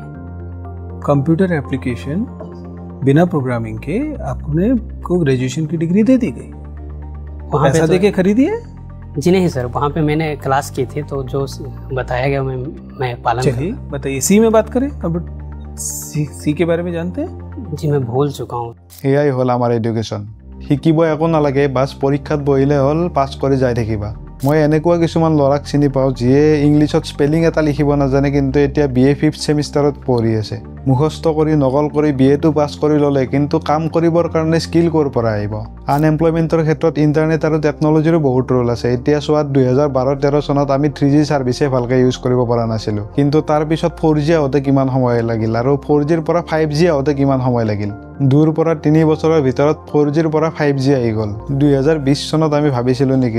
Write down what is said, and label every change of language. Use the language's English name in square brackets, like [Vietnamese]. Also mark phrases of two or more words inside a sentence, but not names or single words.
[English] computer application [Hindi] बिना प्रोग्रामिंग के आपने को ग्रेजुएशन की डिग्री दे दी गई वहाँ पैसा पे दे के खरीदिए जी नहीं सर वहाँ पे मैंने क्लास की थी तो जो बताया गया मैं पालन चलिए बताइए सी में बात करें कंप्यूटर सी के बारे में जानते हैं जी मैं भूल चुका हूँ [Assamese] এয়াই হ'ল আমাৰ এডুকেশ্যন শিকিব একো নালাগে বাছ পৰীক্ষাত বহিলে হ'ল পাছ কৰি যাই থাকিবা মই এনেকুৱা কিছুমান ল'ৰাক চিনি পাওঁ যিয়ে ইংলিছত স্পেলিং এটা লিখিব নাজানে কিন্তু এতিয়া BA 5th চেমিষ্টাৰত পঢ়ি আছে মুখস্থ কৰি নকল কৰি BA-টো পাছ কৰি ল'লে কিন্তু কাম কৰিবৰ কাৰণে স্কিল ক'ৰ পৰা আহিব আনএমপ্লয়মেণ্টৰ ক্ষেত্ৰত ইণ্টাৰনেট আৰু টেকন'লজিৰো বহুত ৰোল আছে এতিয়া চোৱাত 2012-13 চনত আমি 3G ছাৰ্ভিচে ভালকৈ ইউজ কৰিব পৰা নাছিলোঁ কিন্তু তাৰ পিছত 4G আহোঁতে কিমান সময় লাগিল আৰু 4Gৰ পৰা 5G আহোঁতে কিমান সময় লাগিল 2ৰ পৰা 3 বছৰৰ ভিতৰত 4Gৰ পৰা 5G আহি গ'ল 2020 চনত আমি ভাবিছিলোঁ নেকি